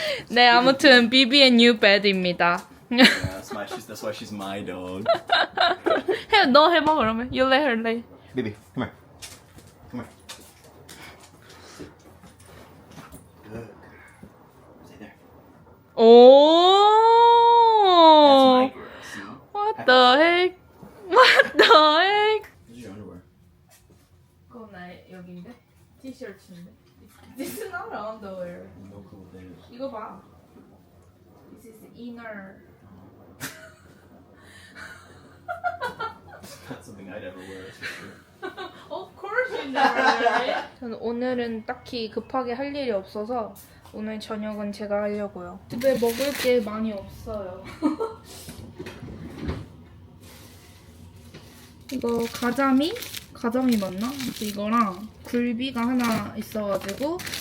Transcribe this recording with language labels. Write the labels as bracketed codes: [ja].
[ko] 네, 아무튼 비비의 [en] new bed [ko] 입니다. [en] Yeah, that's why she's my dog. [ko] 너 해봐 그러면. [en] You let her lay. Baby, come here. Come here. Good. Stay there. 오. That's my girl. See? What the heck? What the heck? This is your underwear. [ko] 그건 나의 여기인데? 티셔츠인데? [en] This is not underwear. No clue what that is. [ko] 이거 봐. [en] This is inner. Not something I'd ever wear, that's for sure. Of course you never wear it. [ko] 저는 오늘은 딱히 급하게 할 일이 없어서 오늘 저녁은 제가 하려고요. 집에 먹을 게 많이 없어요. 이거 가자미 맞나? 이거랑 굴비가 하나 있어가지고